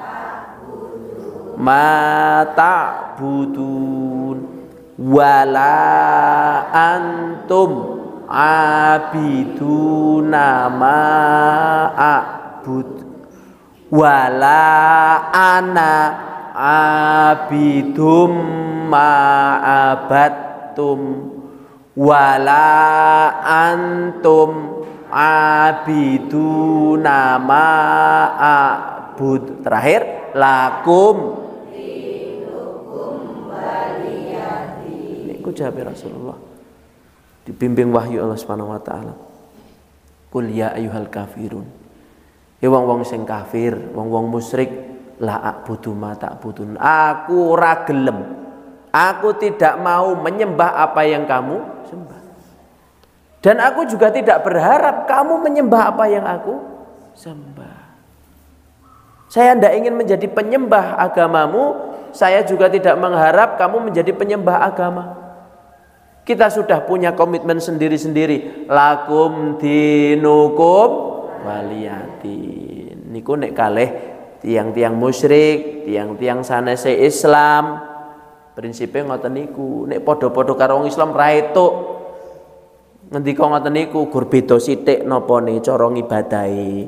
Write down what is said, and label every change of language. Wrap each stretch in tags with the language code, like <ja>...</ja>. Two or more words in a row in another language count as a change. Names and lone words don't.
<ar>ما تعبدون ولا أنتم عابدون ما أعبد ولا أنا عابد ما عبدتم ولا أنتم عابدون ما أعبد. Terakhir لكم دينكم ولي دين.</ar> <jv>Niku jawab Rasulullah dibimbing wahyu Allah</jv> <ar>سبحانه وتعالى. قل يا أيها الكافرون.</ar> <jv>Ya wong-wong sing kafir, wong-wong musyrik,</jv> <ar>لا أعبد ما تعبدون.</ar> <jv>Aku ora gelem.</jv> <id>Aku tidak mau menyembah apa yang kamu sembah. Dan aku juga tidak berharap kamu menyembah apa yang aku sembah. Saya tidak ingin menjadi penyembah agamamu saya juga tidak mengharap kamu menjadi penyembah agama. Kita sudah punya komitmen sendiri-sendiri.</id> <ar>لكم دينكم ولي دين.</ar> <jv>Niku nek kalih tiang-tiang musyrik, tiang-tiang sanese Islam, prinsipnya ngoten niku. Nek padha-padha karo wong Islam ra etuk. Ngendika ngoten niku gur beda sithik napane cara ngibadahi.</jv>